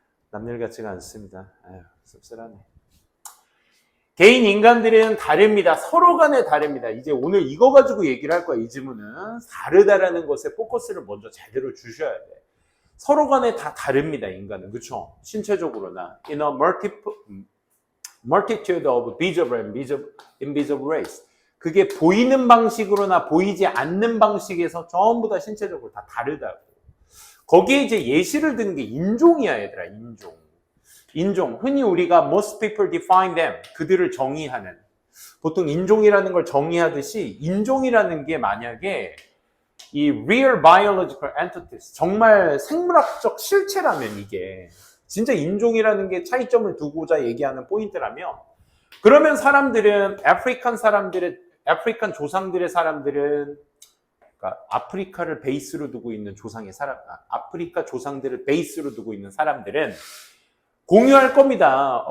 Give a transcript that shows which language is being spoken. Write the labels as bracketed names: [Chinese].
[Korean] 남일 같지가 않습니다. 아유, 씁쓸하네. 개인 인간들은 다릅니다. 서로 간에 다릅니다. 이제 오늘 이거 가지고 얘기를 할 거야. 이 질문은 다르다라는 것에 포커스를 먼저 제대로 주셔야 돼. 서로 간에 다 다릅니다. 인간은. 그렇죠? 신체적으로나 [English] in a multitude of visible and invisible ways. [Korean] 그게 보이는 방식으로나 보이지 않는 방식에서 전부 다 신체적으로 다 다르다고. 거기에 이제 예시를 드는 게 인종이야, 얘들아. 인종. 흔히 우리가 [English] most people define them. [Korean] 그들을 정의하는. 보통 인종이라는 걸 정의하듯이 인종이라는 게 만약에 이 [English] real biological entities, [Korean] 정말 생물학적 실체라면 이게 진짜 인종이라는 게 차이점을 두고자 얘기하는 포인트라면 그러면 사람들은 아프리칸 조상들의 사람들은 그러니까 아프리카를 베이스로 두고 있는 아프리카 조상들을 베이스로 두고 있는 사람들은 공유할 겁니다.